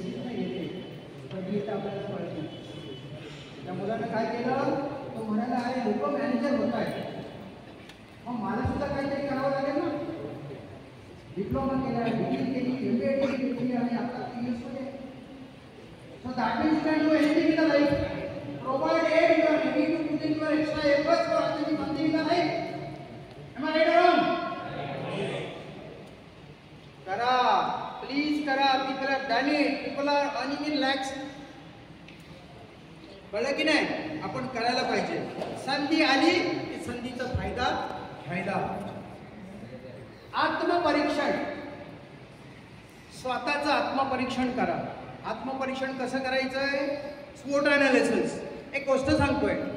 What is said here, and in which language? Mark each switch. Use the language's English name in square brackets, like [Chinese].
[Marathi] येते कधी येतं आपल्याला कळत नाही. त्या मुलानं काय केलं? तो म्हणाला अरे लोक मॅनेजर होत आहे, मग मला सुद्धा काहीतरी करावं लागेल ना. डिप्लोमा केला, डिग्री केली, MBA केली आणि आता PS मध्ये. [English] So that means you can do anything in the life. Provided you are ready to put in your extra efforts for achieving something in the life. Am I right or wrong? [Marathi] करा, please करा. [English] People have done it. People are earning in lakhs. [Marathi] कळलं की नाही? आपण करायला पाहिजे. संधी आली की संधीचा फायदा घ्यायला. आत्मपरीक्षण, स्वतःचं आत्मपरीक्षण करा. आत्मपरीक्षण कसं करायचंय? SWOT analysis. एक गोष्ट सांगतोय.